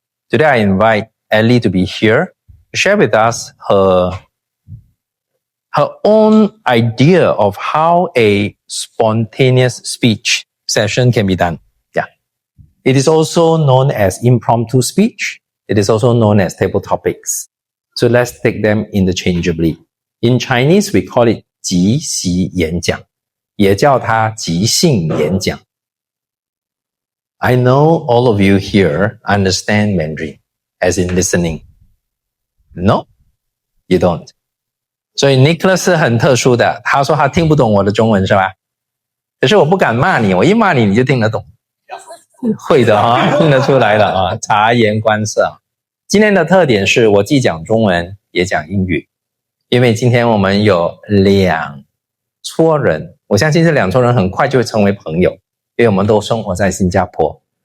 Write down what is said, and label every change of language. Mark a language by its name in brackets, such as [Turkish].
[English] Today, I invite Ellie to be here to share with us her own idea of how a spontaneous speech session can be done. Yeah. It is also known as impromptu speech. It is also known as table topics. So let's take them interchangeably. In Chinese, we call it 即席演讲，也叫它即兴演讲。 I know all of you here understand Mandarin, as in listening. No, you don't. [Chinese] 所以 Nicholas 是很特殊的，他说他听不懂我的中文是吧？可是我不敢骂你，我一骂你你就听得懂。会的啊，听得出来了啊，察言观色。今天的特点是我既讲中文也讲英语，因为今天我们有2撮人，我相信这2撮人很快就会成为朋友，因为我们都生活在新加坡。